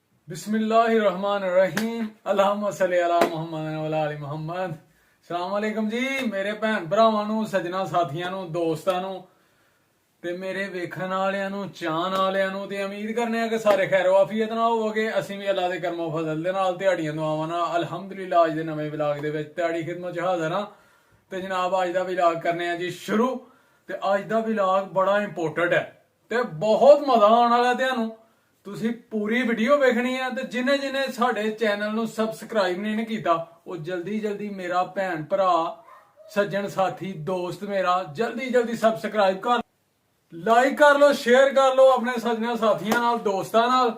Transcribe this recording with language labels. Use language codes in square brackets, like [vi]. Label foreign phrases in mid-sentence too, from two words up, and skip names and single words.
[ar] بسم الله الرحمن الرحيم اللهم صل على محمد وعلى آل محمد. سلام عليكم [pa] ਜੀ ਮੇਰੇ ਭੈਣ ਭਰਾਵਾਂ ਨੂੰ, ਸੱਜਣਾ ਸਾਥੀਆਂ ਨੂੰ, ਦੋਸਤਾਂ ਨੂੰ ਤੇ ਮੇਰੇ ਵੇਖਣ ਵਾਲਿਆਂ ਨੂੰ, ਚਾਹੁਣ ਵਾਲਿਆਂ ਨੂੰ ਤੇ ਉਮੀਦ ਕਰਨੇ ਆ ਕਿ ਸਾਰੇ ਖ਼ੈਰ ਵਾਫ਼ੀਅਤ ਨਾਲ ਹੋਵੋਗੇ। ਅਸੀਂ ਵੀ ਅੱਲਾ ਦੇ ਕਰਮੋ ਫਜ਼ਲ ਦੇ ਨਾਲ ਦਿਹਾੜੀਆਂ ਦੁਆਵਾਂ ਨਾਲ ਅਲਹਮਦੁਲਿਲਾ ਅੱਜ ਦੇ ਨਵੇਂ ਵਲੌਗ ਦੇ ਵਿੱਚ ਤੁਹਾਡੀ ਖਿਦਮਤ 'ਚ ਹਾਜ਼ਰ ਹਾਂ। ਤੇ ਜਨਾਬ ਅੱਜ ਦਾ ਵਲੌਗ ਕਰਨੇ ਆ ਜੀ ਸ਼ੁਰੂ। ਤੇ ਅੱਜ ਦਾ ਵਲੌਗ ਬੜਾ ਇੰਪੋਰਟੈਂਟ ਹੈ ਤੇ ਬਹੁਤ ਮਜ਼ਾ ਆਉਣ ਵਾਲਾ ਤੁਹਾਨੂੰ। ਤੁਸੀਂ ਪੂਰੀ ਵੀਡੀਓ ਵੇਖਣੀ ਹੈ ਤੇ ਜਿਨੇ ਜਿਨੇ ਸਾਡੇ ਚੈਨਲ ਨੂੰ ਸਬਸਕ੍ਰਾਈਬ ਨਹੀਂ ਕੀਤਾ ਉਹ ਜਲਦੀ ਮੇਰਾ ਭੈਣ ਭਰਾ ਸੱਜਣ ਸਾਥੀ ਦੋਸਤ ਮੇਰਾ ਜਲਦੀ ਸਬਸਕ੍ਰਾਈਬ ਕਰ ਲਾਈਕ ਕਰ ਲਓ, ਸ਼ੇਅਰ ਕਰ ਲਓ ਆਪਣੇ ਸੱਜਣਾ ਸਾਥੀਆਂ ਨਾਲ, ਦੋਸਤਾਂ ਨਾਲ।